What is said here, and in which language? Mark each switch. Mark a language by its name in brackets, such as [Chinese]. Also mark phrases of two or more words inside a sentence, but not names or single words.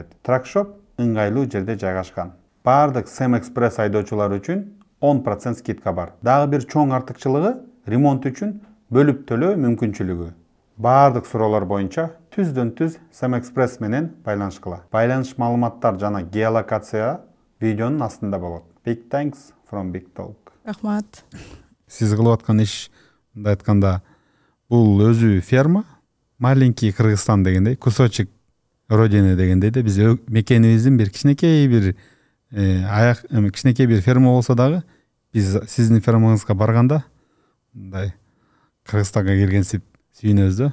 [Kyrgyz] Тракшоп ыңгайлуу жерде жайгашкан. Бардык Сэм Экспресс айдоочулар үчүн 10% скидка бар. Дагы бир чоң артыкчылыгы ремонт үчүн бөлүп төлөө мүмкүнчүлүгү. Бардык суроолор боюнча түздөн түз Сэм Экспресс менен байланышкыла. Байланыш маалыматтар жана геолокация видеонун астында болот. [English] Big thanks from Big Talk. [Kyrgyz] Рахмат. Сиз кылып аткан иш, мындай айтканда, бул өзү ферма, маленький Кыргызстан дегендей, [Russian] кусочек родина [Kyrgyz] дегендей да биз мекенибиздин бир кичинекей бир аяк кичинекей бир ферма болсо дагы биз сиздин фермаңызга барганда мындай Кыргызстанга келгенсип сүйүнөбүз да.